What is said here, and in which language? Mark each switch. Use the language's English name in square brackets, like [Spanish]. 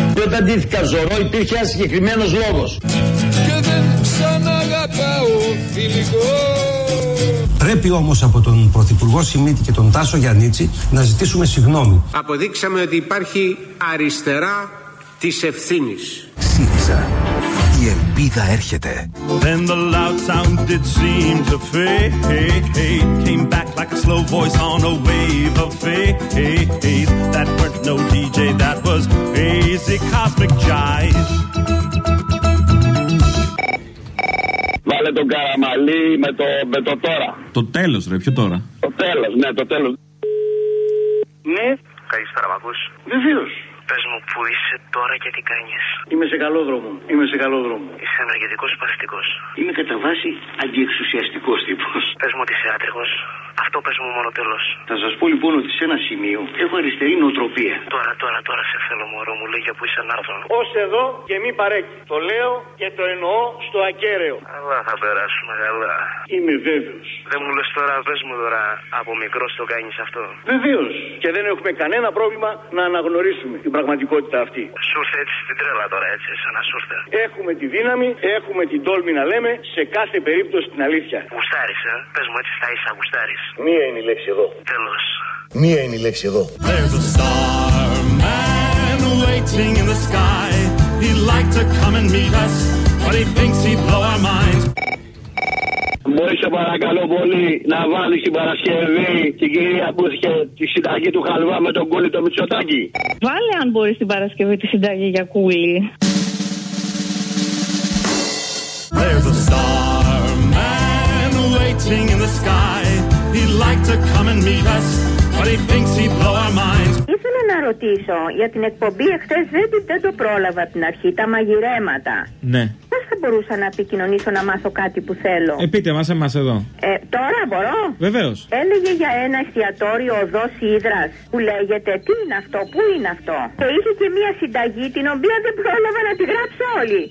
[Greek] Και όταν ντύθηκα Ζωρό υπήρχε ένα συγκεκριμένο λόγο. Και δεν ξαναγαπάω φιλικό. Πρέπει όμως από τον Πρωθυπουργό Σιμίτη και τον Τάσο Γιαννίτση να ζητήσουμε συγγνώμη. Αποδείξαμε ότι υπάρχει αριστερά της ευθύνης. ΣΥΡΙΖΑ. Η ελπίδα έρχεται. [English] Then the loud sound did seem to fade. Came back like a slow voice on a wave of fade. That weren't no DJ, that was crazy cosmic jive. [Greek] Βάλε τον Καραμαλή με το τώρα. Το τέλος ρε, ποιο τώρα. Το τέλος, ναι, το τέλος. Ναι. Καλησπέρα, Μαπούς. Βεβαίως. Πες μου που είσαι τώρα και τι κάνεις. Είμαι σε καλό δρόμο. Είσαι ενεργητικός ή παθητικός. Είμαι κατά βάση αντιεξουσιαστικός τύπος. Πες μου ότι είσαι άτριχος. Αυτό πες μου μόνο τέλος. Θα σας πω λοιπόν ότι σε ένα σημείο έχω αριστερή νοοτροπία. Τώρα σε θέλω μωρό μου, λέει, για που είσαι ανάρθρο. Ως εδώ και μη παρέκει. Το λέω και το εννοώ στο ακέραιο. Αλλά θα περάσουμε καλά. Είμαι βέβαιος. Δεν μου λες τώρα, πες μου τώρα, από μικρός το κάνεις αυτό. Βεβαίως. Και δεν έχουμε κανένα πρόβλημα να αναγνωρίσουμε την πραγματικότητα αυτή. Σου ήρθε έτσι στην τρέλα τώρα, έτσι, σαν να σου ήρθε. Έχουμε τη δύναμη, έχουμε την τόλμη να λέμε σε κάθε περίπτωση την αλήθεια. Γουστάρεις, ε? Πες μου έτσι θα είσαι, γουστάρεις. Μία είναι η λέξη εδώ. Τέλος. Μία είναι η λέξη εδώ. [English] There's a star man waiting in the sky. He'd like to come and meet us, but he thinks he'd blow our minds. [Greek] Μπορεί σε παρακαλώ πολύ να βάλει την Παρασκευή την κυρία που είχε τη συνταγή του Χαλβά με τον Κούλη το Μητσοτάκη. Βάλε αν μπορεί την Παρασκευή τη συνταγή για Κούλη. [English] There's a star man waiting in the sky. like to come and meet us, but he thinks he'd blow our minds. [Greek] Ήθελα να ρωτήσω για την εκπομπή εχθές, δεν το πρόλαβα την αρχή, τα μαγειρέματα. Ναι. Πώς θα μπορούσα να επικοινωνήσω να μάθω κάτι που θέλω? Πείτε μας, εμάς εδώ. Τώρα μπορώ? Βεβαίως. Έλεγε για ένα εστιατόριο οδός Ίδρας που λέγεται. Τι είναι αυτό, πού είναι αυτό? Και είχε και μία συνταγή την οποία δεν πρόλαβα να τη γράψω όλη.